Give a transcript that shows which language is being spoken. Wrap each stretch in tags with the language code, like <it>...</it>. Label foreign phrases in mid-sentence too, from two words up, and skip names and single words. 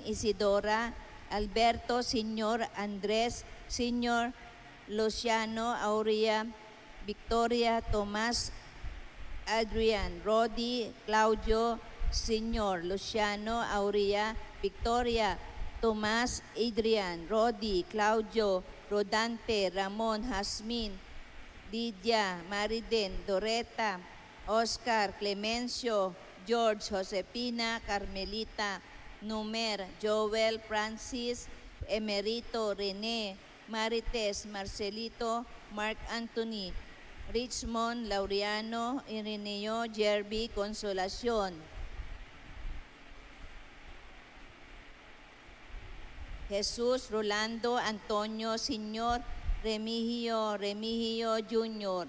<tl>Isidora, Alberto, Señor Andrés, Señor Luciano, Aurea, Victoria, Tomás, Adrian, Rodi, Claudio, Señor Luciano, Aurea, Victoria, Tomás, Adrian, Rodi, Claudio, Rodante, Ramon, Jasmin, Lydia, Mariden, Doreta, Oscar, Clemencio, George, Josepina, Carmelita, Numer, Joel, Francis, Emerito, Rene, Marites, Marcelito, Mark Anthony, Richmond, Laureano, Ireneo, Jerby, Consolacion. Jesus, Rolando, Antonio, Señor, Remigio Jr.</tl>